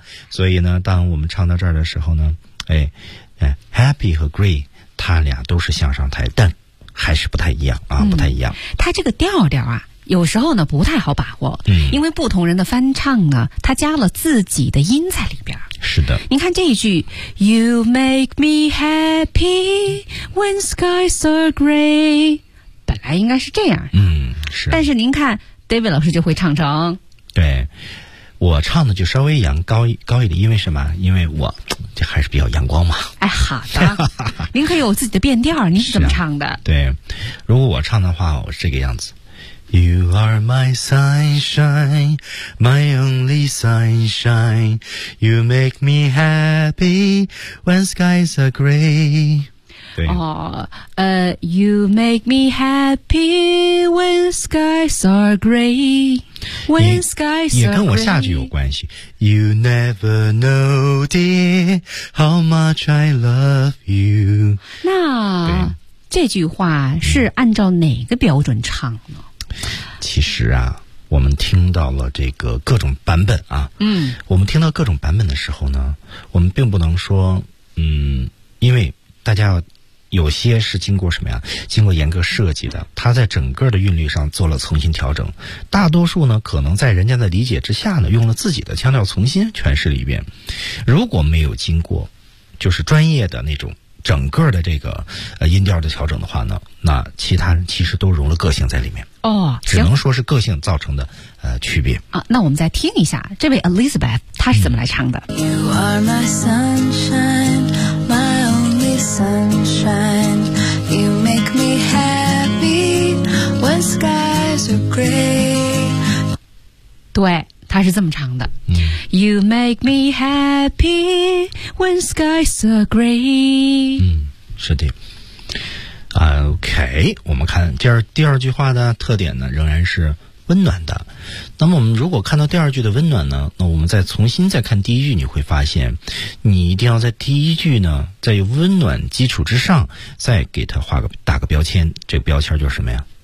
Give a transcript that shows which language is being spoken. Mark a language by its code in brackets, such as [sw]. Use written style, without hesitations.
[zh] 所以呢当我们唱到这儿的时候呢，哎哎 ,happy 和 gray, 它俩都是向上抬，但还是不太一样啊，嗯，不太一样。它这个调调啊有时候呢不太好把握，嗯，因为不同人的翻唱呢它加了自己的音在里边。是的。您看这一句 [en] ,You make me happy when skies are gray, 本来应该是这样。 [zh] 嗯，是。但是您看 d David 老师就会唱成。对，我唱的就稍微阳高一点，因为什么？因为我这还是比较阳光嘛。哎，好的，您可以有自己的变调，您是怎么唱的？对，如果我唱的话，我是这个样子。 [en] You are my sunshine, my only sunshine. You make me happy when skies are gray. [zh] 对。 [en] You make me happy when skies are gray. When skies are gray. [zh] 也跟我下句有关系。 [en] You never know, dear, how much I love you. [zh] 那这句话是按照哪个标准唱呢？其实啊，我们听到了这个各种版本啊，嗯，我们听到各种版本的时候呢，我们并不能说，因为大家有些是经过什么呀，经过严格设计的，它在整个的韵律上做了重新调整，大多数呢可能在人家的理解之下呢，用了自己的腔调重新诠释了一遍，如果没有经过就是专业的那种整个的这个音调的调整的话呢，那其他人其实都融了个性在里面哦，只能说是个性造成的区别啊。那我们再听一下这位 Elizabeth 她是怎么来唱的。 [en] You are my sunshine, my only sunshine. You make me happy when skies are gray. [zh] 对，她是这么唱的。 [en] You make me happy when skies are gray. [zh] 是的。 OK, 我们看第二句话的特点呢，仍然是温暖的。那么我们如果看到第二句的温暖呢，那我们再重新再看第一句，你会发现你一定要在第一句呢，在有温暖基础之上再给它打个标签，这个标签就是什么呀？